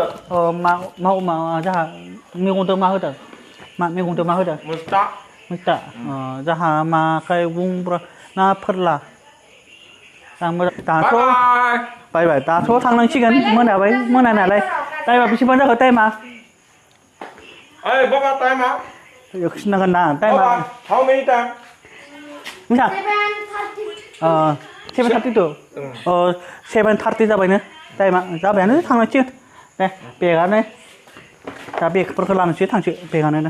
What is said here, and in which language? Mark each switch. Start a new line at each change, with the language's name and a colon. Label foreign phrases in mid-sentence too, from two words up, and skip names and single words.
Bodo: मा जाहा मैगंजों मा होदों मैगंजों मा होदों मैथा जाहा माखाय बुंब्रा ना फोरला दाथ' बायबाय दाथ' थांनांसिगोन मोनाबाय मोनानायालाय टाइमा बेसेबां जाखो टाइमा खिन्थागोन ना टाइमा
English: how many time
Bodo: बेसेबां 7:32 7:30 जाबायनो टाइमा जाबायानो थांनांसिगोन दे बेगानो दा बेगफोरखौ लानोसै थांसै बेगानो